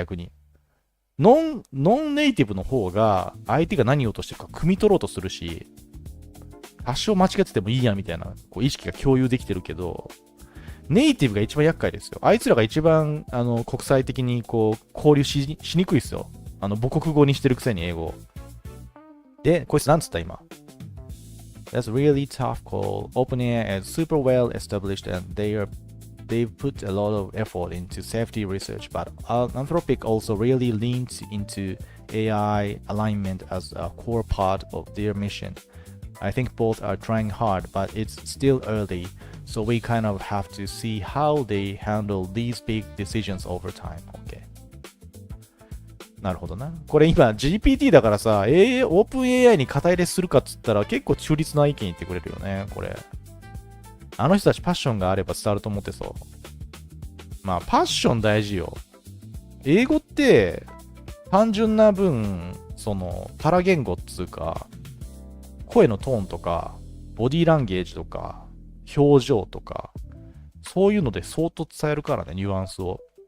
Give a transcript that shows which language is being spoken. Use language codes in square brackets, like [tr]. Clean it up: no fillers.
[ja] 逆にノンネイティブの方が相手が何を言おうとしてるか汲み取ろうとするし、多少間違っててもいいやみたいなこう意識が共有できてるけど、ネイティブが一番厄介ですよ。あいつらが一番国際的にこう交流しにくいですよ。母国語にしてるくせに英語で。こいつなんつった今。 [en] That's really tough call. OpenAI is super well established and they've put a lot of effort into safety research, but Anthropic also really leans into AI alignment as a core part of their mission. I think both are trying hard, but it's still early, so we kind of have to see how they handle these big decisions over time. [ja] Okay. なるほどな。これ今 GPT だからさ、オープン AI に肩入れするかっつったら結構中立な意見言ってくれるよね、これ。あの人たちパッションがあれば伝わると思ってそう。まあパッション大事よ。英語って単純な分、そのパラ言語っつうか、声のトーンとか、ボディーランゲージとか、表情とか、そういうので相当伝えるからね、ニュアンスを。